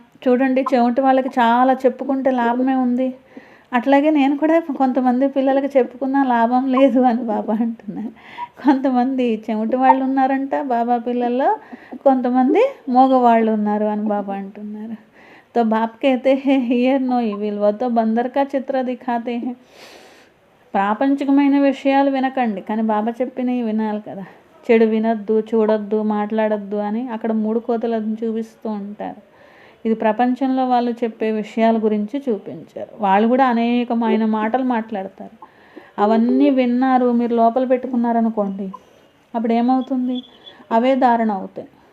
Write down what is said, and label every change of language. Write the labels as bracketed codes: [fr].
[te] చూడండి, చెవిటి వాళ్ళకి చాలా చెప్పుకుంటే లాభమే ఉంది. అట్లాగే నేను కూడా కొంతమంది పిల్లలకి చెప్పుకున్నా లాభం లేదు అని బాబా అంటున్నారు. కొంతమంది చెవిటి వాళ్ళు ఉన్నారంట బాబా పిల్లల్లో, కొంతమంది మగవాళ్ళు ఉన్నారు అని బాబా అంటున్నారు. [hi] तो बाप कहते हैं [en] hear no evil, [hi] वो तो बंदर का चित्र दिखाते हैं. [te] ప్రాపంచికమైన విషయాలు వినకండి, కానీ బాబా చెప్పినవి వినాలి కదా. చెడు వినొద్దు, చూడొద్దు, మాట్లాడొద్దు అని అక్కడ 3 కోతలను చూపిస్తూ ఉంటారు. ఇది ప్రపంచంలో వాళ్ళు చెప్పే విషయాల గురించి చూపించారు. వాళ్ళు కూడా అనేకమైన మాటలు మాట్లాడతారు. అవన్నీ విన్నారు, మీరు లోపల పెట్టుకున్నారనుకోండి, అప్పుడు ఏమవుతుంది? అవే ధారణ అవుతాయి.